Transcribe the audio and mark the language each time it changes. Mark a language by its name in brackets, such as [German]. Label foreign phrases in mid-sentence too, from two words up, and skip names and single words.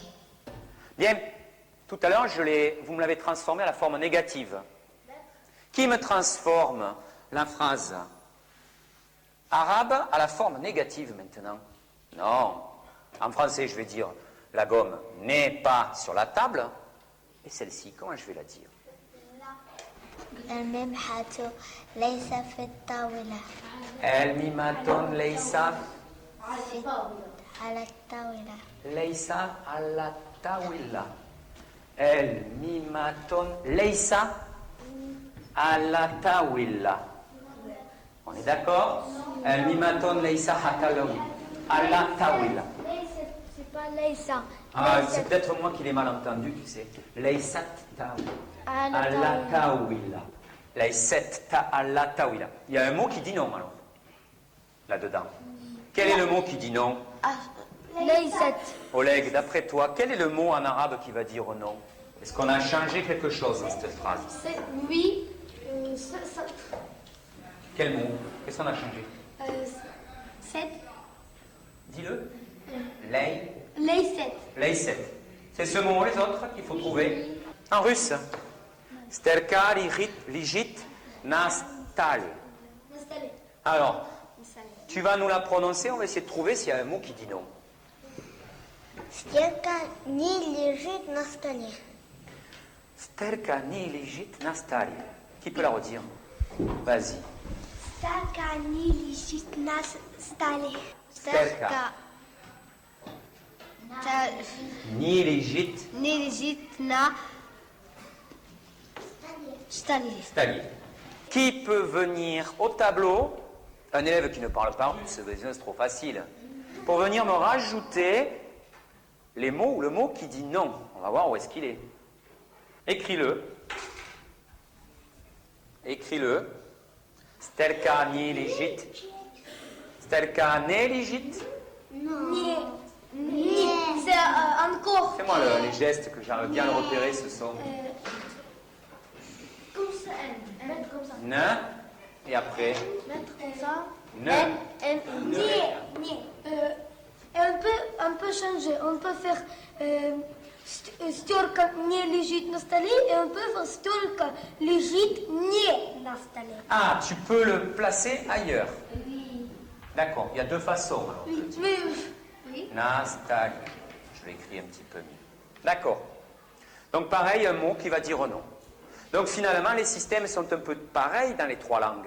[French] Bien, tout à l'heure, vous me l'avez transformé à la forme négative. Qui me transforme la phrase arabe à la forme négative maintenant? Non. En français, je vais dire la gomme n'est pas sur la table. Et celle-ci, comment je vais la dire? [Arabic] الممحة ليس في الطاولة. الميمة ليس على الطاولة. ليس على الطاولة. الميمة ليس على الطاولة. [French] On est d'accord? [Arabic] الميمة ليس على الطاولة. [French] C'est pas ليس. Ah, c'est peut-être moi qui l'ai mal entendu, tu sais. [Arabic] ليست على الطاولة. ليست على الطاولة. [French] Il y a un mot qui dit non alors, là-dedans. Quel est le mot qui dit non? [Arabic] ليست. [French] Oleg, d'après toi, quel est le mot en arabe qui va dire non? Est-ce qu'on a changé quelque chose dans cette phrase? Oui. Quel mot? Qu'est-ce qu'on a changé? C'est. Dis-le. [Arabic] ليست. Leyset. [French] C'est ce mot, les autres, qu'il faut trouver. En russe. [Russian] Стерка лежит на стол. [French] Alors, tu vas nous la prononcer, on va essayer de trouver s'il y a un mot qui dit non. [Russian] Стирка не лежит на столе. Стерка ни лежит на стол. [French] Qui peut la redire? Vas-y. [Russian] Стирка не лежит на столе. Стерка. Ни лежит Не лежит на столе. stali. [French] Qui peut venir au tableau? Un élève qui ne parle pas russe, c'est trop facile. Pour venir me rajouter les mots ou le mot qui dit non. On va voir où est-ce qu'il est. Écris-le. Écris-le. [Russian] Стелка ни лежит. Стелка не лежит. [French] C'est encore. Fais-moi les gestes que j'arrive bien à le repérer, ce sont. Comme ça. Mettre comme ça. Ne. Et après. Mettre comme ça. [Russian] Ne. [French] On peut changer. On peut faire [Russian] стёрка не лежит на столе [French] et on peut faire [Russian] стёрка лежит не на столе. [French] Ah, tu peux le placer ailleurs. Oui. D'accord, il y a deux façons. Alors. Oui, mais oui. [Russian] Nastali. [French] Je l'écris un petit peu mieux. D'accord. Donc pareil, un mot qui va dire non. Donc finalement, les systèmes sont un peu pareils dans les trois langues.